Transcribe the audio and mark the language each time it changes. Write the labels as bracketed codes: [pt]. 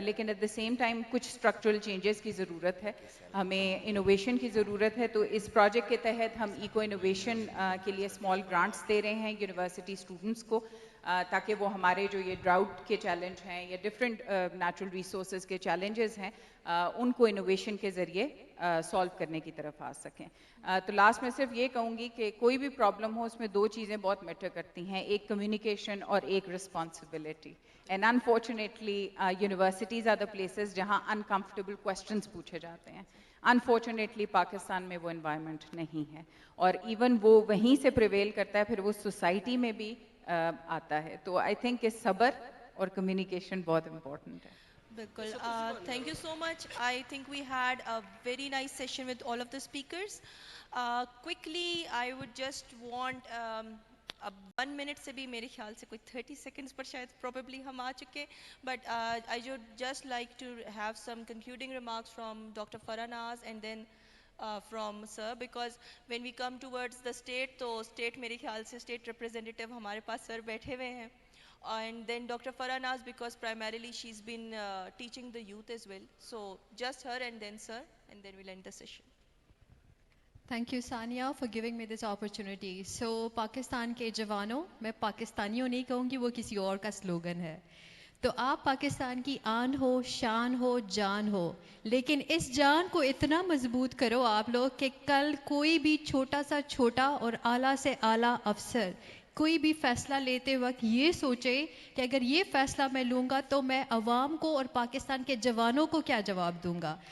[ur] لیکن [en] at the same time [ur] کچھ structural changes کی ضرورت ہے, ہمیں انوویشن کی ضرورت ہے. تو اس پروجیکٹ کے تحت ہم ایکو انوویشن کے لیے اسمال گرانٹس دے رہے ہیں یونیورسٹی اسٹوڈنٹس کو, تاکہ وہ ہمارے جو یہ ڈراؤٹ کے چیلنج ہیں یا ڈفرینٹ نیچرل ریسورسز کے چیلنجز ہیں ان کو انوویشن کے ذریعے سالو کرنے کی طرف آ سکیں. تو لاسٹ میں صرف یہ کہوں گی کہ کوئی بھی پرابلم ہو اس میں دو چیزیں بہت میٹر کرتی ہیں, ایک کمیونیکیشن اور ایک responsibility. [en] and unfortunately universities are the places [ur] جہاں [en] uncomfortable questions [ur] پوچھے جاتے ہیں. انفارچونیٹلی پاکستان میں وہ انوائرمنٹ نہیں ہے, اور ایون وہ وہیں سے پریویل کرتا ہے پھر وہ سوسائٹی میں بھی آتا ہے. تو [en] I think [ur] کہ صبر اور کمیونیکیشن بہت امپورٹنٹ ہے. [en] Bilkul. Thank you so much. I think we had a very nice session with all of the speakers. Quickly, I would just want 1 minute [ur] سے بھی میرے خیال سے کوئی [en] 30 seconds [ur] پر شاید [en] probably [ur] ہم آ چکے, [en] but I would just like to have some concluding remarks from Dr. Farah Naz and then from sir, because when we come towards the state, تو state [ur] میرے خیال سے [en] state representative [ur] ہمارے پاس [en] sir [ur] بیٹھے ہوئے ہیں. [en] And then Dr. Farah Naz, because primarily she's been teaching the youth as well. So just her and then sir, and then we'll end the session. Thank you, Sania, for giving me this opportunity. [ur] So Pakistan کے جوانوں, میں پاکستانیوں نہیں کہوں گی, وہ کسی اور کا سلوگن ہے. تو آپ پاکستان کی آن ہو, شان ہو, جان ہو, لیکن اس جان کو اتنا مضبوط کرو آپ لوگ کہ کل کوئی بھی چھوٹا سا چھوٹا اور اعلیٰ سے اعلیٰ افسر کوئی بھی فیصلہ لیتے وقت یہ سوچے کہ اگر یہ فیصلہ میں لوں گا تو میں عوام کو اور پاکستان کے جوانوں کو کیا جواب دوں گا.